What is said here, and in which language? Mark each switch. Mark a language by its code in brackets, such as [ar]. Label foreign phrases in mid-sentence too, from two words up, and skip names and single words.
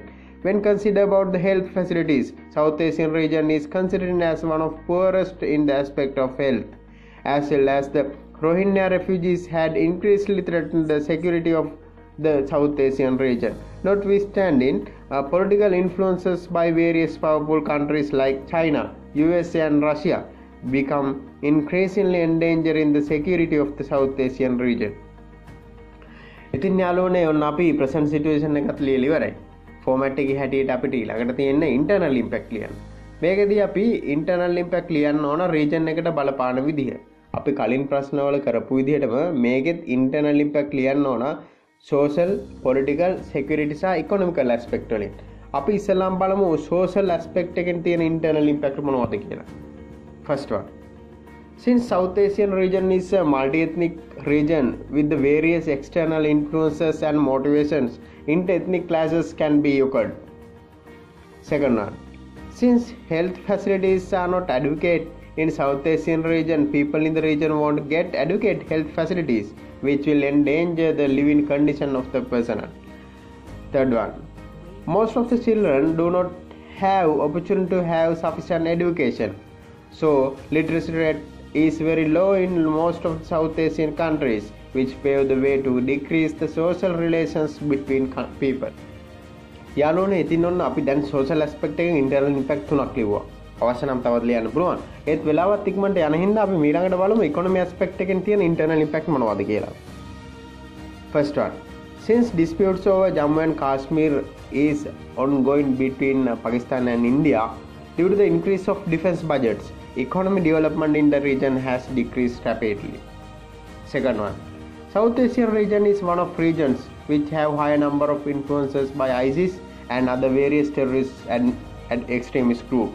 [en] When considered about the health facilities, South Asian region is considered as one of poorest in the aspect of health, as well as the Rohingya refugees had increasingly threatened the security of the South Asian region. Notwithstanding, political influences by various powerful countries like China, USA and Russia become increasingly endangering the security of the South Asian region. [si] ඉතින් යාළුවනේ ඔන්න අපි [en] present situation [si] එකත් ලියලා ඉවරයි. format එකේ හැටියට අපිට ඊළඟට තියෙන [en] internal impact [si] ලියන්න. මේකදී අපි [en] internal impact [si] ලියන්න ඕන region එකට බලපාන විදිහ. අපි කලින් ප්‍රශ්නවල කරපු විදිහටම මේකෙත් [en] internal impact [si] ලියන්න ඕන [en] social, political, security [si] සහ [en] economical aspect [si] වලින්. අපි ඉස්සෙල්ලාම බලමු [en] social aspect [si] එකෙන් තියෙන [en] internal impact [si] මොනවද කියලා. [en] First one. Since South Asian region is a multi-ethnic region with the various external influences and motivations, inter-ethnic clashes can be occurred. Second one. Since health facilities are not adequate in South Asian region, people in the region won't get adequate health facilities, which will endanger the living condition of the personnel. Third one. Most of the children do not have opportunity to have sufficient education. So, literacy rate is very low in most of South Asian countries, which pave the way to decrease the social relations between people. [si] යාළුවනේ ඉතින් ඔන්න අපි දැන් [en] social aspect [si] එකෙන් [en] internal impact [si] තුනක් ලිව්වා. අවශ්‍ය නම් තවත් ලියන්න පුළුවන්. ඒත් වෙලාවත් ඉක්මනට යන හින්දා අපි ඊළඟට බලමු [en] economy aspect [si] එකෙන් තියෙන [en] internal impact [si] මොනවද කියලා. [en] First one. Since disputes over Jammu and Kashmir is ongoing between Pakistan and India, due to the increase of defense budgets, economic development in the region has decreased rapidly. Second one. South Asian region is one of regions which have high number of influences by ISIS and other various terrorists and extremist groups.